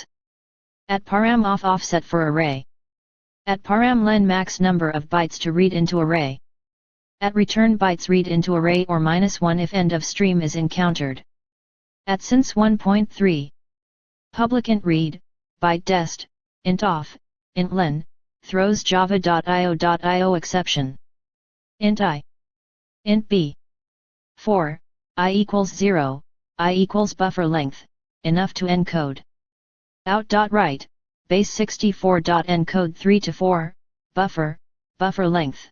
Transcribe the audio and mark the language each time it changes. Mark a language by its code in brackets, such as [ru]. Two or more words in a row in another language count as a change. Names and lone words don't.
[en] At param off offset for array. At param len max number of bytes to read into array. At return bytes read into array or -1 if end of stream is encountered. At since 1.3. Public int read, byte dest, int off, int len, throws java.io.io exception. Int I. Int b. 4, I equals 0, I equals buffer length, enough to encode. Out.write, base 64.encode 3 to 4, buffer, buffer length.